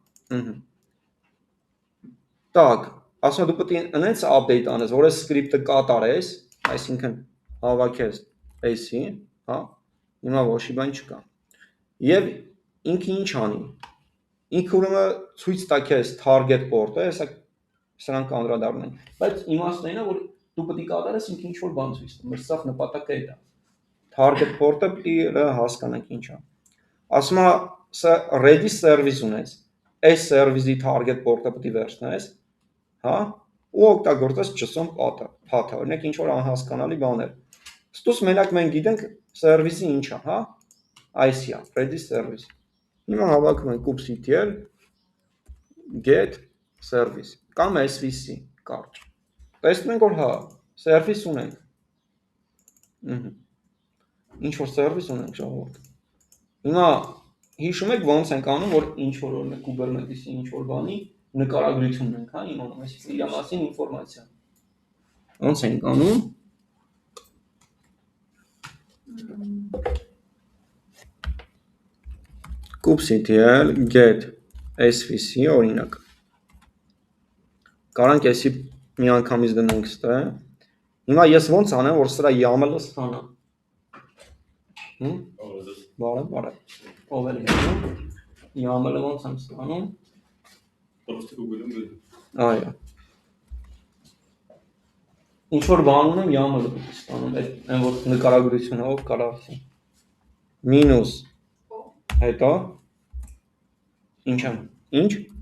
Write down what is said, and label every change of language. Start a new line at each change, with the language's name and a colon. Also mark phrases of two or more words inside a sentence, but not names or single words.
Armenian: տակ, ասում դու պետք է ընենց update անես, որ այս սկրիպտը կատարես, այսինքն հավաքես էսի, հա, հիմա ոչի բան չկա, և ինքը ինչ անի, ինքը ուրեմն ցույց տա քեզ
English: target port-
Armenian: ը, հեսա սրանք անդրադառնում են, բայց իմաստն այն է, որ դու պետք է կատարես ինքը ինչ-որ բան ցույց տա, մեր սաղ նպատակը է դա,
English: target port-
Armenian: ը պետք է հասկանանք ինչ է, ասում է
English: ready service
Armenian: ունես, այս service-ի
English: target port-
Armenian: ը պետք է վերցնես, հա, ու օգտագործես
English: JSON path-
Armenian: ը, օրինակ ինչ-որ անհասկանալի բաներ, ստուս մենակ մենք գիտենք service-ը ինչ է, հա, այս է,
English: ready service,
Armenian: հիմա հավաքում ենք
English: kubectl get service
Armenian: կամ svc կարճ, տեսնում ենք որ հա, service ունենք, ինչ-որ service ունենք ժողովուրդ, հիմա հիշում եք ոնց ենք անում, որ ինչ-որ օրինակ Kubernetes-ի ինչ-որ բանի նկարագրությունն ենք, հա, իմանում, այսինքն իր մասին ինֆորմացիա, ոնց ենք անում,
English: kubectl get svc
Armenian: օրինակ, կարանք էսի մի անգամից դնենք ստե, հիմա ես ոնց անեմ, որ սրա YAML-ը ստանամ, բարև, ով էլ YAML-ը ոնց եմ ստանում, այո, ինչ-որ բան ունեմ YAML-ը պետք է ստանում, այն որ նկարագրությունը ով կարա ասի, մինուս, հետո, ինչ եմ, ինչ,